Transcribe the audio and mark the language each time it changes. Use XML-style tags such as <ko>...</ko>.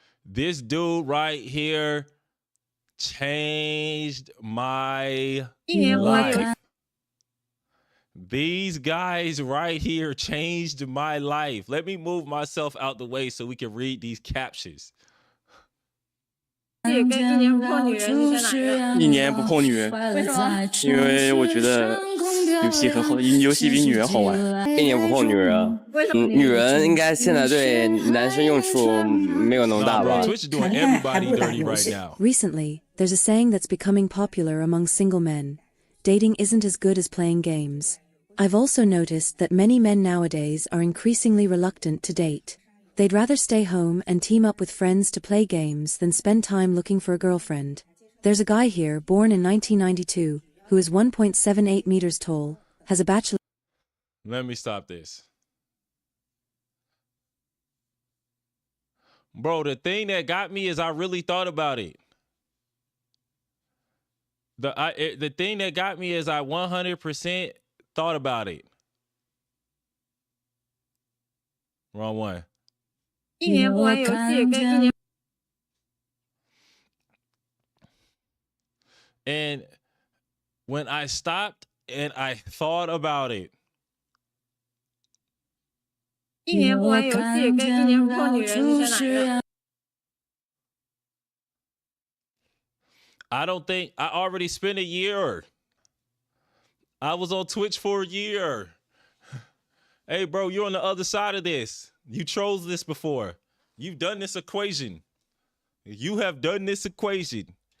<en>This dude right here changed my life. These guys right here changed my life. Let me move myself out the way so we can read these captions.</en> <zh>跟一年不碰女人，你选哪一个？一年不碰女人，为什么？因为我觉得游戏很好，游戏比女人好玩。一年不碰女人，为什么？女人应该现在对男生用处没有那么大吧</zh> <en>Twitch is doing everybody dirty right now. Recently, there's a saying that's becoming popular among single men. Dating isn't as good as playing games. I've also noticed that many men nowadays are increasingly reluctant to date. They'd rather stay home and team up with friends to play games than spend time looking for a girlfriend. There's a guy here born in 1992, who is 1.78 meters tall, has a bachelor. Let me stop this. Bro, the thing that got me is I really thought about it. The thing that got me is I 100% thought about it. Wrong one.</en> <zh>一年不玩游戏，跟一年。</zh> <en>And when I stopped and I thought about it,</en> <zh>一年不玩游戏，跟一年不碰女人，你选哪一个？</zh> <en>I don't think I already spent a year. I was on Twitch for a year. Hey, bro, you're on the other side of this. You chose this before. You've done this equation. You have done this equation.</en>